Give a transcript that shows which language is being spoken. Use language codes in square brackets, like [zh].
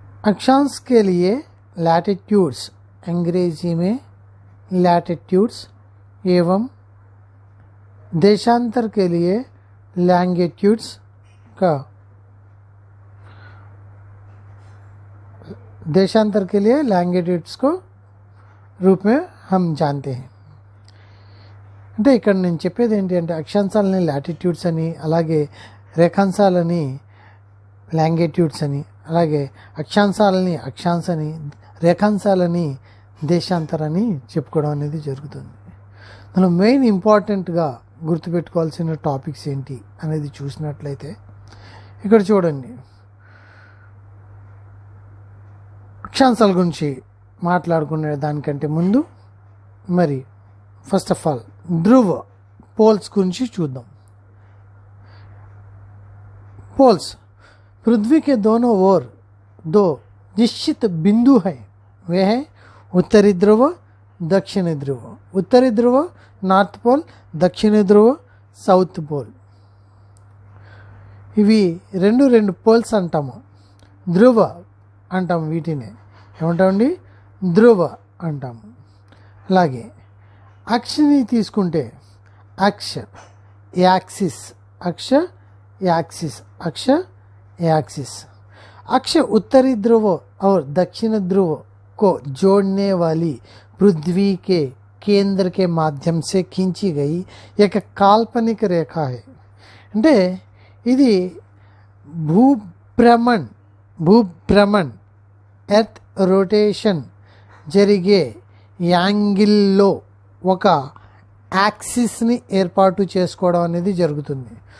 [hi] अक्षांश के लिए लैटिट्यूड्स, अंग्रेजी में लैटिट्यूड्स, एवं देशांतर के लिए लैंगिट्यूड्स का, देशांतर के लिए लैंगिट्यूड्स को रूप में हम जानते हैं. [te] అంటే ఇక్కడ నేను చెప్పేది ఏంటి అంటే, అక్షాంశాలని లాటిట్యూడ్స్ అని, అలాగే రేఖాంశాలని లాంగిట్యూడ్స్ అని, అలాగే అక్షాంశాలని అక్షాంశ అని, రేఖాంశాలని దేశాంతరని చెప్పుకోవడం అనేది జరుగుతుంది. మనం మెయిన్ ఇంపార్టెంట్గా గుర్తుపెట్టుకోవాల్సిన టాపిక్స్ ఏంటి అనేది చూసినట్లయితే, ఇక్కడ చూడండి, అక్షాంశాల గురించి మాట్లాడుకునే దానికంటే ముందు మరి first of all Dhruva poles గురించి చూద్దాం. [hi] पोल्स पृथ्वी के दोनों ओर दो निश्चित बिंदु हैं. वे हैं उत्तरी ध्रुव, दक्षिणी ध्रुव. उत्तरी ध्रुव नार्थ पोल, दक्षिणी ध्रुव సౌత్ పోల్. [te] ఇవి రెండు పోల్స్ అంటాము, ధ్రువ అంటాము. వీటిని ఏమంటామండి? ధ్రువ అంటాము. అలాగే అక్షని తీసుకుంటే అక్ష, యాక్సిస్, అక్ష యాక్सिस, अक्ष एक्सिस. [hi] अक्ष उत्तरी ध्रुव और दक्षिण ध्रुव को जोड़ने वाली पृथ्वी के केंद्र के माध्यम से खींची गई एक काल्पनिक रेखा है. [te] అంటే ఇది భూభ్రమణ్ ఎర్త్ రొటేషన్ జరిగే యాంగిల్లో ఒక యాక్సిస్ని ఏర్పాటు చేసుకోవడం అనేది జరుగుతుంది.